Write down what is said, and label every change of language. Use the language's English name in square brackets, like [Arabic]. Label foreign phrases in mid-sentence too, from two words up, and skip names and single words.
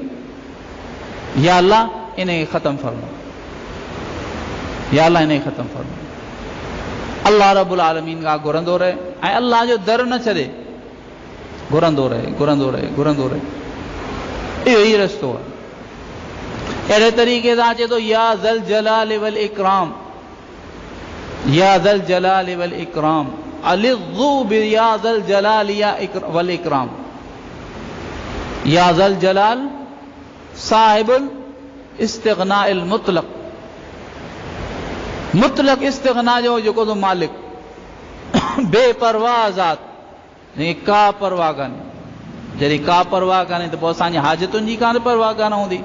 [Arabic] يا الله [Sindhi] इन खे ख़तमु फरमा, [Arabic] يا الله [Sindhi] इन खे ख़तमु फरमा। [Arabic] الله رب العالمين [Sindhi] खां घुरंदो रहे ऐं अल्लाह जो दर न छॾे, घुरंदो रहे, घुरंदो रहे, घुरंदो रहे। इहो ई रस्तो आहे। अहिड़े तरीक़े सां अचे थो, [Arabic] يا ذا الجلال والإكرام, يا ذا الجلال والإكرام, [Sindhi] अलिज़्ज़ु बि [Arabic] يا ذا الجلال والإكرام. يا ذا الجلال صاحب الاستغناء المطلق, [Sindhi] मुतलक इस्तिग़ना जो जेको तो मालिक, बेपरवाह ज़ात, का परवाह कान्हे, जॾहिं का परवाह कान्हे त पोइ असांजी हाजतुनि जी कान परवाह कान हूंदी।